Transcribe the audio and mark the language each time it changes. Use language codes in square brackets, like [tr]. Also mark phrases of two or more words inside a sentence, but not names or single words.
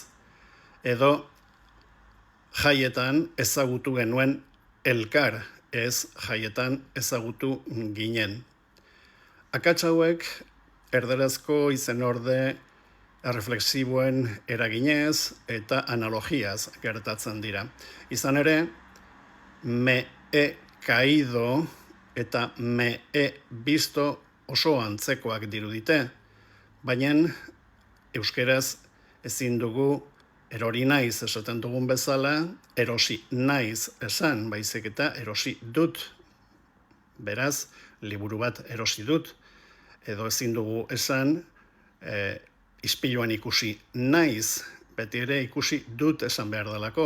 [eu] Edo jaietan ezagutu genuen elkar, ez jaietan ezagutu ginen. Akats hauek erderazko izenorde erreflexiboen eraginez eta analogiaz gertatzen dira. Izan ere, [es] me he caído [eu] eta [es] me he visto [eu] oso antzekoak dirudite, baina euskeraz ezin dugu erori naiz esaten dugun bezala, erosi naiz esan, baizik eta erosi dut. Beraz, liburu bat erosi dut, edo ezin dugu esan, ispiluan ikusi naiz, beti ere ikusi dut esan behar delako.